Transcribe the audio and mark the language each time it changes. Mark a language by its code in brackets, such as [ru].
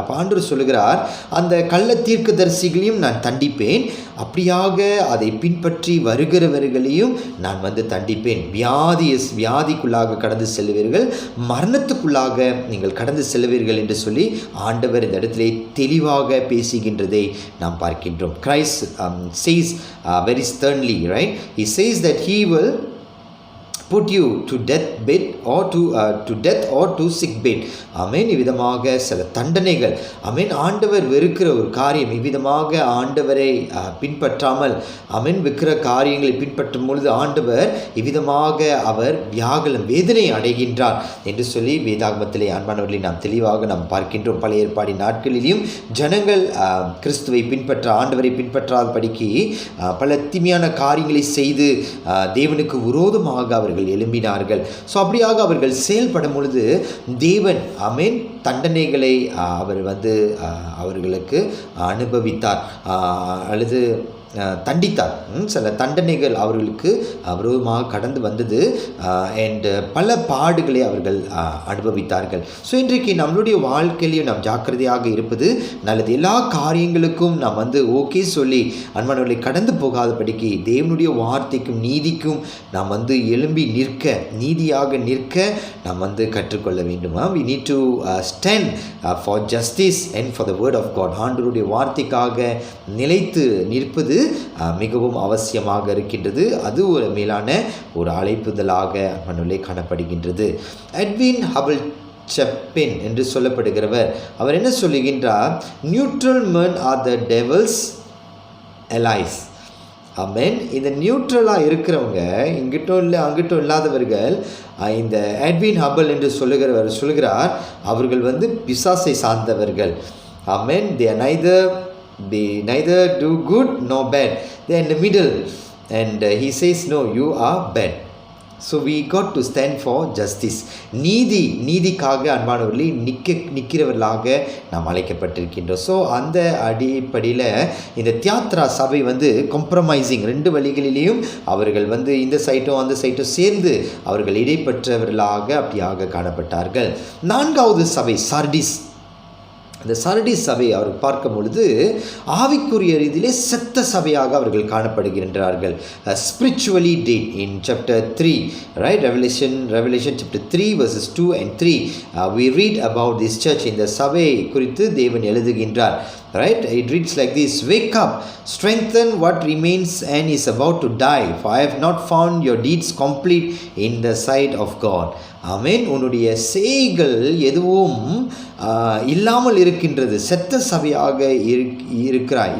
[ta] அப்போ ஆண்டவர் சொல்லுகிறார், அந்த கள்ள தீர்க்கதரிசிகளையும் நான் தண்டிப்பேன், அப்படியாக அதை பின்பற்றி வருகிறவர்களையும் நான் தண்டிப்பேன். வியாதிக்குள்ளாக கடந்து செல்வீர்கள், மரணத்துக்குள்ளாக நீங்கள் கடந்து செல்வீர்கள் என்று சொல்லி ஆண்டவர் இந்த இடத்திலே தெளிவாக பேசுகின்றதை நாம் பார்க்கின்றோம். [en] Christ says very sternly, right? He says that he will put you to death bed or to death or to sick bed. [ta] ஆமென். இவ்விதமாக சில தண்டனைகள், ஆமென், ஆண்டவர் வெறுக்கிற ஒரு காரியம், இவ்விதமாக ஆண்டவரை பின்பற்றாமல், ஆமென், விக்கிற காரியங்களை பின்பற்றும் பொழுது ஆண்டவர் இவ்விதமாக அவர் வேதனை அடைகின்றார் என்று சொல்லி வேதாகமத்திலே அன்பானவர்களை நாம் தெளிவாக நாம் பார்க்கின்றோம். பழைய ஏற்பாடின் நாட்களிலும் ஜனங்கள் கிறிஸ்துவை ஆண்டவரை பின்பற்றாதபடிக்கு பல தீமையான காரியங்களை செய்து தேவனுக்கு விரோதமாக அவர்கள் எழும்பினார்கள். ஸோ அப்படியாக அவர்கள் செயல்படும் பொழுது தேவன், ஆமென், தண்டனைகளை அவர் அவர்களுக்கு அனுபவித்தார் அல்லது தண்டித்தார். சில தண்டனைகள் அவர்களுக்கு விரோதமாக கடந்து வந்தது. அண்ட் பல பாடுகளை அவர்கள் அனுபவித்தார்கள். ஸோ இன்றைக்கு நம்மளுடைய வாழ்க்கையிலையும் நாம் ஜாக்கிரதையாக இருப்பது நல்லது. எல்லா காரியங்களுக்கும் நாம் ஓகே சொல்லி அன்பானவர்களை கடந்து போகாதபடிக்கு தேவனுடைய வார்த்தைக்கும் நீதிக்கும் நாம் எழும்பி நிற்க, நீதியாக நிற்க நாம் கற்றுக்கொள்ள வேண்டுமா? [en] we need to stand for justice and for the word of God. [ta] ஆண்டவருடைய வார்த்தைக்காக நிலைத்து நிற்பது மிகவும் அவசியமாக இருக்கின்றது. அது ஒரு மேலான ஒரு அழைப்புதலாக மனதிலே காணப்படுகின்றது. எட்வின் ஹபிள் செப்பின் என்று சொல்லப்படுகிறவர், அவர் என்ன சொல்லுகின்றார்? [en] Neutral men are the devil's allies. [ta] ஆமென். இந்த நியூட்ரலாக இருக்கிறவங்க, இங்கிட்டும் இல்லை அங்கிட்டும் இல்லாதவர்கள், இந்த எட்வின் ஹபிள் என்று சொல்லுகிறார், அவர்கள் பிசாசை சார்ந்தவர்கள். ஆமென். [en] they neither do good nor bad. they are in the middle, and he says, no, you are bad. So we got to stand for justice. [ta] நீதிக்காக அன்பானவர்களே நிற்கிறவர்களாக நாம் அழைக்கப்பட்டிருக்கின்றோம். ஸோ அந்த அடிப்படையில் இந்த தியாத்ரா சபை காம்ப்ரமைசிங், 2 வழிகளிலேயும் அவர்கள் இந்த சைட்டும் அந்த சைட்டும் சேர்ந்து அவர்கள் இடைப்பற்றவர்களாக அப்படியாக காணப்பட்டார்கள். 4வது சபை சார்டிஸ். அந்த சார்டிஸ் சபை அவர் பார்க்கும் பொழுது ஆவிக்குரிய ரீதியிலே செத்த சபையாக அவர்கள் காணப்படுகின்றார்கள். [en] Spiritually dead in chapter 3, right? Revelation chapter 3 verses 2 and 3 we read about this church. [ta] இந்த சபை குறித்து தேவன் எழுதுகின்றார். [en] Right? It reads like this: wake up, strengthen what remains and is about to die, for I have not found your deeds complete in the sight of God. [ta] ஆமென். உன்னுடைய செய்கள் எதுவும் இல்லாமல் இருக்கின்றது, செத்த சபையாக இருக்கிறாய்.